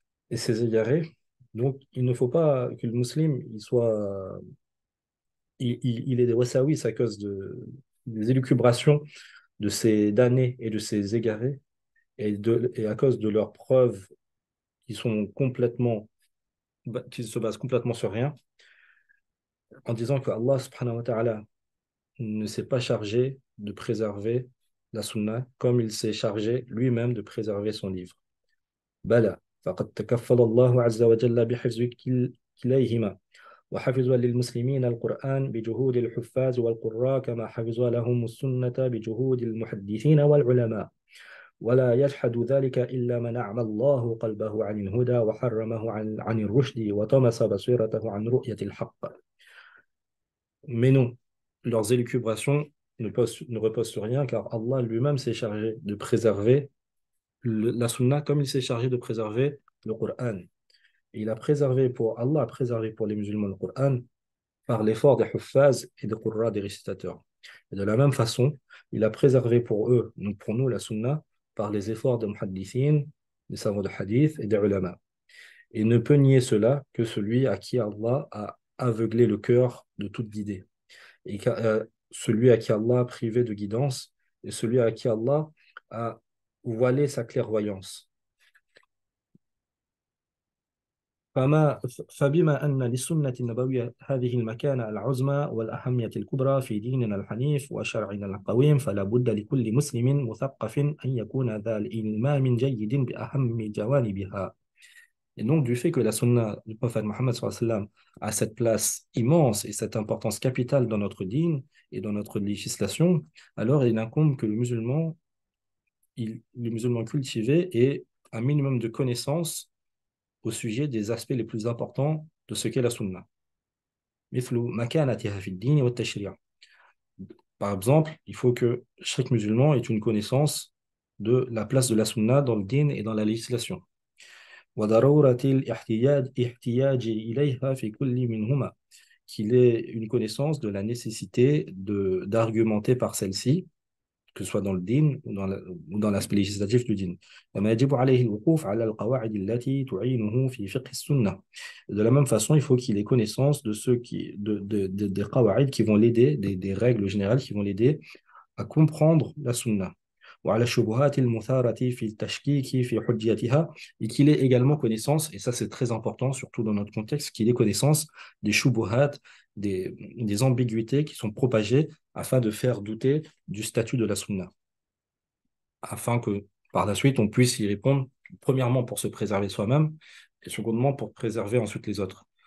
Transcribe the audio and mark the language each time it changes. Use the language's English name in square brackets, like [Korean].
[French] Et ces égarés, donc il ne faut pas que le musulman il ait des wasawis à cause des élucubrations de ces damnés et de ces égarés, et à cause de leurs preuves qui sont qui se basent complètement sur rien, en disant que Allah subhanahu wa ta'ala ne s'est pas chargé de préserver la sunna comme il s'est chargé lui-même de préserver son livre. [Arabic] Bala, faqad takaffala Allah azza wa jalla bihifz kilayhima. وحفظ للمسلمين القرآن بجهود الحفاظ والقراء كما حفظ لهم السنة بجهود المحدثين والعلماء. ولا يجحد ذلك إلا من أعمى الله قلبه عن الهدى وحرمه عن الرشد وطمس بصيرته عن رؤية الحق. [French] Mais non, leurs élucubrations ne reposent sur rien, car Allah lui-même s'est chargé de préserver la sunna comme il s'est chargé de préserver le Coran. Et Allah a préservé pour les musulmans le Coran par l'effort des huffaz et des qurra, des récitateurs. Et de la même façon, il a préservé pour eux, donc pour nous, la sunna, par les efforts des muhaddithin, des savants de hadith et des ulama. Et ne peut nier cela que celui à qui Allah a aveuglé le cœur de toute guidée. Et celui à qui Allah a privé de guidance, et celui à qui Allah a voilé sa clairvoyance. [Arabic] فبما أن للسنة النبوية هذه المكانة العظمى والأهمية الكبرى في ديننا الحنيف وشرعنا القويم فلا بد لكل مسلم مثقف أن يكون ذا الإلمام جيد بأهم جوانبها. [French] Et donc, du fait que la sunna du prophète Mohammed sallallahu alayhi wa sallam a cette place immense et cette importance capitale dans notre dîne et dans notre législation, alors il incombe que le musulman cultivé ait un minimum de connaissances au sujet des aspects les plus importants de ce qu'est la sunna. [Arabic] مثل مكانتها في الدين والتشريع. [French] Par exemple, il faut que chaque musulman ait une connaissance de la place de la sunna dans le din et dans la législation. [Arabic] وضرورة الاحتياج إليها في كل منهما, [French] qu'il ait une connaissance de la nécessité d'argumenter par celle-ci, que ce soit dans le din ou dans l'aspect législatif du din. [Arabic] وما يجب عليه الوقوف على القواعد التي تعينه في فقه السنة. [French] De la même façon, il faut qu'il ait connaissance de ceux des qawaid qui vont l'aider, des règles générales qui vont l'aider à comprendre la sunna. [Arabic] وعلى الشبهات المثارة في التشكيك في حجيتها, [French] et qu'il ait également connaissance, et ça c'est très important, surtout dans notre contexte, qu'il ait connaissance des shubuhat, des ambiguïtés qui sont propagées afin de faire douter du statut de la sunna, afin que par la suite on puisse y répondre, premièrement pour se préserver soi-même, et secondement pour préserver ensuite les autres.